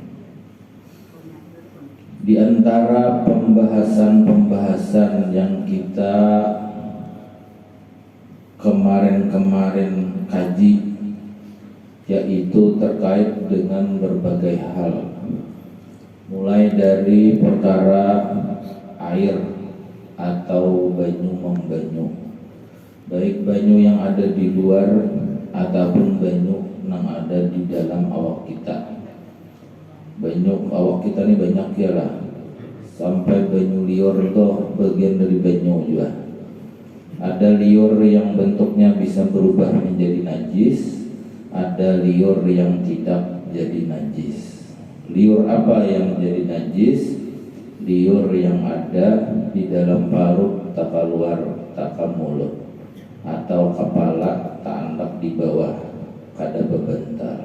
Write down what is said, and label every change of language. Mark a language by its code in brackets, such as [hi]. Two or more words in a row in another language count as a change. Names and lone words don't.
[id] Di antara pembahasan-pembahasan yang kita kemarin kaji, yaitu terkait dengan berbagai hal, mulai dari perkara air atau banyu membanyu, baik banyu yang ada di luar ataupun banyu yang ada di dalam awak kita. [bjn] Banyu awak kita ini banyak ya lah, sampai banyu liur itu bagian dari banyu juga. [id] Ada liur yang bentuknya bisa berubah menjadi najis, ada liur yang tidak jadi najis. [bjn] Liur apa yang jadi najis? Liur yang ada di dalam parut tak keluar tak ke mulut, atau kepala tak andap di bawah kada bebentar.